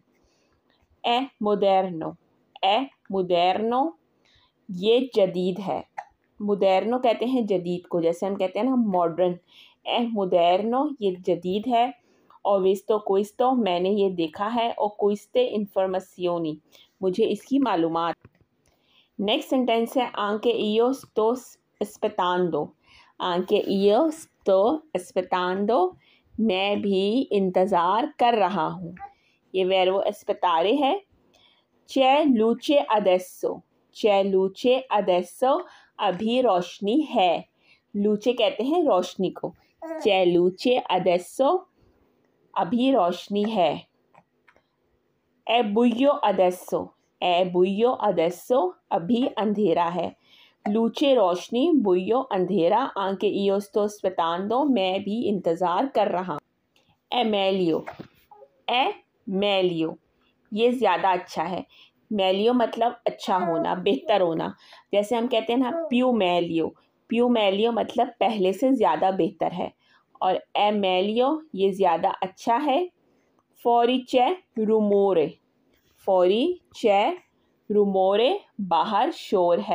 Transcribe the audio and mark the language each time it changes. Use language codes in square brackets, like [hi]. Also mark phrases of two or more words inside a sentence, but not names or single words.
[it] è moderno, è moderno [hi] ये जदीद है। मोडेर्नो कहते हैं जदीद को, जैसे हम कहते हैं ना मॉडर्न। [it] è moderno [hi] ये जदीद है। और [it] visto questo [hi] मैंने ये देखा है। और [it] queste informazioni [hi] मुझे इसकी मालूमात। [en] next sentence [it] है anche io sto aspettando, anche io sto aspettando [hi] मैं भी इंतज़ार कर रहा हूँ। [it] ये verbo aspettare है। c'è luce adesso, c'è luce adesso [hi] अभी रोशनी है। लूचे कहते हैं रोशनी को। [it] c'è luce adesso [hi] अभी रोशनी है। [it] è buio adesso, è buio adesso [hi] अभी अंधेरा है। लूचे रोशनी, बुयो अंधेरा। [it] anche io sto aspettando [hi] मैं भी इंतज़ार कर रहा हूँ। [it] è meglio, è meglio [hi] ये ज़्यादा अच्छा है। मेलियो मतलब अच्छा होना, बेहतर होना। जैसे हम कहते हैं ना [it] più meglio, più meglio [hi] मतलब पहले से ज़्यादा बेहतर है। और [it] è meglio [hi] ये ज़्यादा अच्छा है। [it] fuori c'è rumore, fuori c'è rumore [hi] बाहर शोर है।